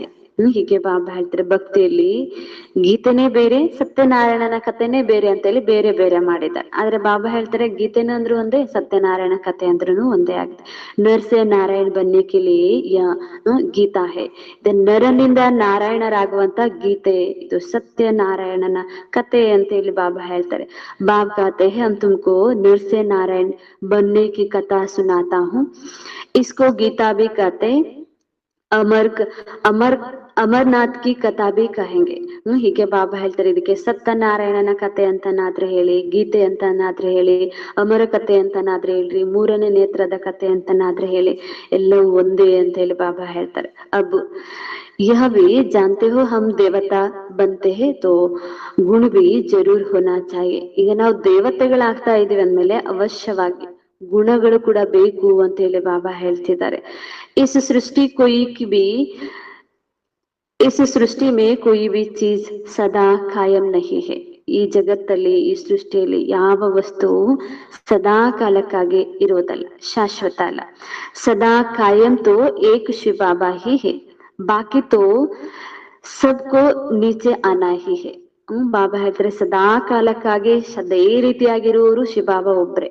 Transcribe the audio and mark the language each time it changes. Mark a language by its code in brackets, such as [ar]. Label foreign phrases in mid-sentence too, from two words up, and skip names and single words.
[kn] ಹೀಗೆ ಬಾಬಾ ಹೇಳ್ತಾರೆ, ಭಕ್ತಿಯಲ್ಲಿ ಗೀತೆನೇ ಬೇರೆ, ಸತ್ಯನಾರಾಯಣನ ಕಥೆನೇ ಬೇರೆ ಅಂತೇಳಿ ಬೇರೆ ಬೇರೆ ಮಾಡಿದ್ದಾರೆ. ಆದ್ರೆ ಬಾಬಾ ಹೇಳ್ತಾರೆ, ಗೀತೆನ ಅಂದ್ರೂ ಒಂದೇ, ಸತ್ಯನಾರಾಯಣ ಕಥೆ ಅಂದ್ರೂ ಒಂದೇ ಆಗಿದೆ. [hi] नरसे नारायण बननेकेलिए गीता है. [kn] ನರನಿಂದ ನಾರಾಯಣರಾಗುವಂತ ಗೀತೆ ಇದು, ಸತ್ಯನಾರಾಯಣನ ಕತೆ ಅಂತ ಹೇಳಿ ಬಾಬಾ ಹೇಳ್ತಾರೆ. [hi] ಬಾಬ್ कहते हैं हम तुमको नरसे नारायण बनने की कथा सुनाता हूँ, इसको गीता भी कहते अमर अमरनाथ की कथा भी कहेंगे. [kn] ಹೀಗೆ ಬಾಬಾ ಹೇಳ್ತಾರೆ, ಇದಕ್ಕೆ ಸತ್ಯನಾರಾಯಣನ ಕತೆ ಅಂತನಾದ್ರೆ ಹೇಳಿ, ಗೀತೆ ಅಂತನಾದ್ರೆ ಹೇಳಿ, ಅಮರ ಕತೆ ಅಂತನಾದ್ರೆ ಹೇಳ್ರಿ, 3ನೇ ನೇತ್ರದ ಕತೆ ಅಂತನಾದ್ರೆ ಹೇಳಿ, ಎಲ್ಲವೂ ಒಂದೇ ಅಂತ ಹೇಳಿ ಬಾಬಾ ಹೇಳ್ತಾರೆ. [hi] ಅಬ್ यह भी जानते हो हम देवता बनते हैं तो गुण भी जरूर होना चाहिए. [kn] ಈಗ ನಾವು ದೇವತೆಗಳಾಗ್ತಾ ಇದೀವಿ ಅಂದ್ಮೇಲೆ ಅವಶ್ಯವಾಗಿ ಗುಣಗಳು ಕೂಡ ಬೇಕು ಅಂತ ಹೇಳಿ ಬಾಬಾ ಹೇಳ್ತಿದ್ದಾರೆ. [hi] इस सृष्टि कोई की भी इस सृष्टि में कोई भी चीज सदा कायम नहीं है. [kn] ಈ ಜಗತ್ತಲ್ಲಿ, ಈ ಸೃಷ್ಟಿಯಲ್ಲಿ ಯಾವ ವಸ್ತು ಸದಾ ಕಾಲಕ್ಕಾಗಿ ಇರೋದಲ್ಲ, ಶಾಶ್ವತ ಅಲ್ಲ. [hi] सदा कायम तो एक शिव बाबा ही है, बाकी तो सबको नीचे आना ही है. [kn] ಬಾಬಾ ಹೇಳ್ತಾರೆ, ಸದಾ ಕಾಲಕ್ಕಾಗಿ ಅದೇ ರೀತಿಯಾಗಿರುವವರು ಶಿವಬಾಬಾ ಒಬ್ರೆ.